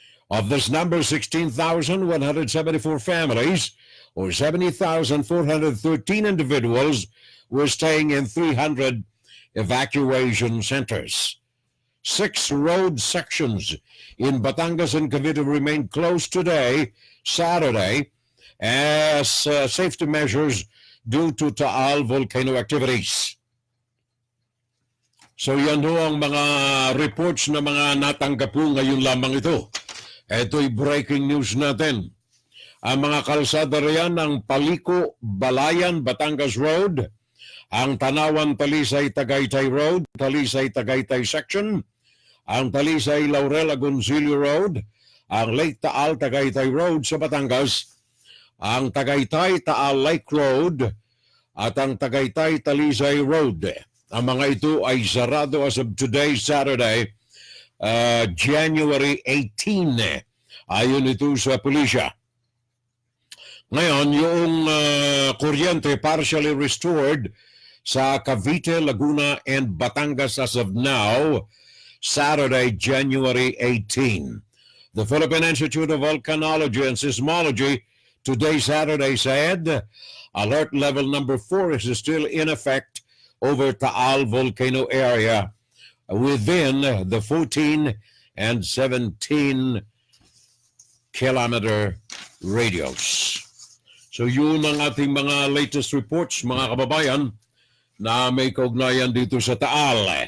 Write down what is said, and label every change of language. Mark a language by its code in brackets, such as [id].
[en] Of this number, 16,174 families or 70,413 individuals were staying in 300 evacuation centers. 6 road sections in Batangas and Cavite remain closed today, Saturday, as safety measures due to Taal volcano activities. [tl] So yan ho ang mga reports na mga natanggap po ngayon lamang ito. Ito'y breaking news natin. Ang mga kalsada riyan ng Paliko, Balayan, Batangas Road, ang Tanawan, Talisay, Tagaytay Road, Talisay, Tagaytay Section, ang Talisay, Laurel, Agoncillo Road, ang Lake Taal, Tagaytay Road sa Batangas, ang Tagaytay, Taal Lake Road, at ang Tagaytay, Talisay Road. Ang mga ito ay sarado [en] as of today, Saturday, January 18. [tl] Ayon ito sa pulisya. Ngayon, yung kuryente [en] partially restored [tl] sa Cavite, Laguna, and Batangas [en] as of now, Saturday, January 18. The Philippine Institute of Volcanology and Seismology today, Saturday, said alert level number 4 is still in effect over Taal volcano area within the 14 and 17 kilometer radius. [tl] So yun ang ating mga latest reports, mga kababayan, na may kaugnayan dito sa Taal.